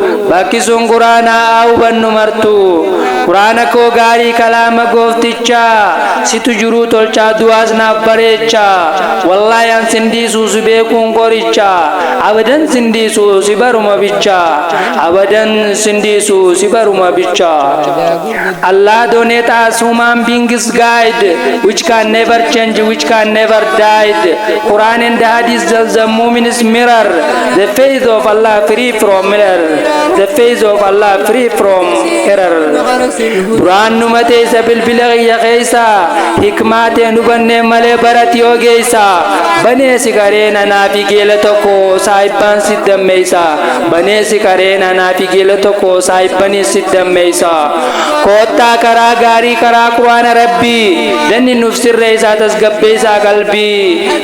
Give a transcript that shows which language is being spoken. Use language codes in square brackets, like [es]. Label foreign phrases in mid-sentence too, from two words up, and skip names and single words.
[om] Bakki sun Quraana haa hubannu martu. Quraana koo gaarii kalaama gooftichaa. Situ jiruu tolchaa du'aas naaf bareechaa. Wallaahi an sin dhiisuu si beekuun qorichaa. Abadan sin dhiisuu si baruma bichaa. Abadan sin dhiisuu si baruma bichaa. [en] Allah donate us human beings guide which can never change, which can never die. Quran and Hadith the, the mu'min's mirror. The faith of Allah free from error. The faith of Allah free from error. [om] Duraan nu mateessa bilbila kiyya keessa. Hikmaa ta'e nu bannee malee barati yoo geessa. Banee si garee nanaa fi geela tokko saahibbaan si dammeessa. Banee si garee nanaa fi geela tokko saahibbaan si dammeessa. Koottaa karaa gaarii karaa Quraana Rabbii. Zanni nuuf sirreessaa tasgabbeessaa qalbii.